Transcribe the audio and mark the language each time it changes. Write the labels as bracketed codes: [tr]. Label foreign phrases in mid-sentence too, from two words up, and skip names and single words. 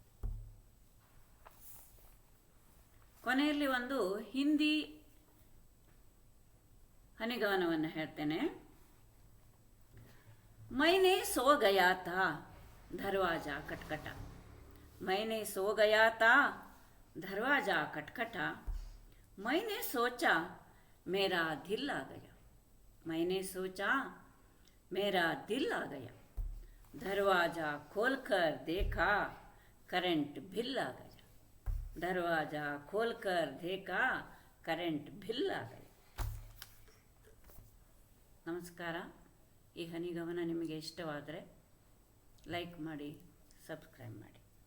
[kn] ಕೊನೆಯಲ್ಲಿ ಒಂದು ಹಿಂದಿ ಹನಿಗವನವನ್ನು ಹೇಳ್ತೇನೆ. [hi] मैंने सो गया था दरवाज़ा खटखटा. मैंने सो गया था दरवाज़ा खटखटा. मैंने सोचा मेरा दिल आ गया. मैंने सोचा मेरा दिल आ गया. दरवाज़ा खोलकर देखा [en] current bill [hi] आ गया. दरवाज़ा खोलकर देखा [en] current bill [hi] आ गया. [kn] ನಮಸ್ಕಾರ. ಈ ಹನಿಗವನ ನಿಮಗೆ ಇಷ್ಟವಾದರೆ ಲೈಕ್ ಮಾಡಿ, ಸಬ್ಸ್ಕ್ರೈಬ್ ಮಾಡಿ.